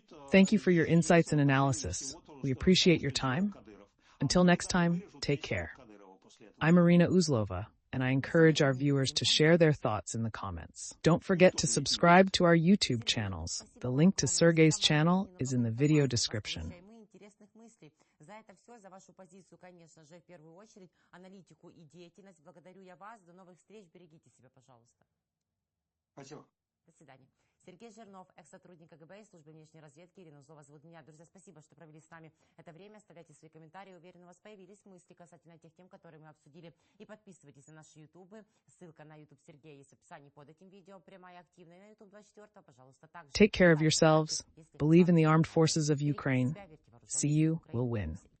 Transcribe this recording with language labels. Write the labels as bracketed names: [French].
[English] Thank you for your insights and analysis. We appreciate your time. Until next time, take care. I'm Iриной Узловой, and I encourage our viewers to share their thoughts in the comments. Don't forget to subscribe to our YouTube channels. The link to Sergey's channel is in the video description. [Russian] За это все, за вашу позицию, конечно же, в первую очередь, аналитику и деятельность. Благодарю я вас. До новых встреч. Берегите себя, пожалуйста. Спасибо. До свидания. Сергей Жирнов, экс-сотрудник КГБ и службы внешней разведки. Ирина Узлова зовут меня. Друзья, спасибо, что провели с нами это время. Оставляйте свои комментарии. Уверен, у вас появились мысли касательно тех тем, которые мы обсудили. И подписывайтесь на наши ютубы. Ссылка на ютуб Сергея есть в описании под этим видео. Прямая и активная. На ютуб 24, пожалуйста, также. [English] Take care of yourselves. Believe in the armed forces of Ukraine. See you. We'll win.